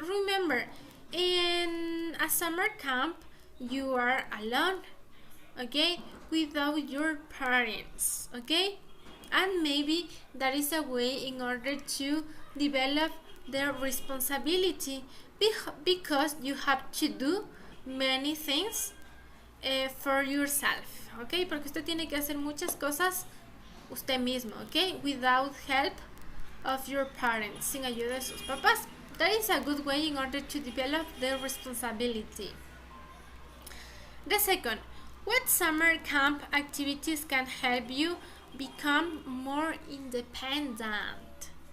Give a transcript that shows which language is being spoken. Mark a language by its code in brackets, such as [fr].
[en] Remember, in a summer camp, you are alone, okay, without your parents, okay? And maybe that is a way in order to develop their responsibility because you have to do many things for yourself, okay? [es] Porque usted tiene que hacer muchas cosas usted mismo, okay? [en] Without help of your parents, [es] sin ayuda de sus papás. [en] That is a good way in order to develop their responsibility. The second, what summer camp activities can help you become more independent?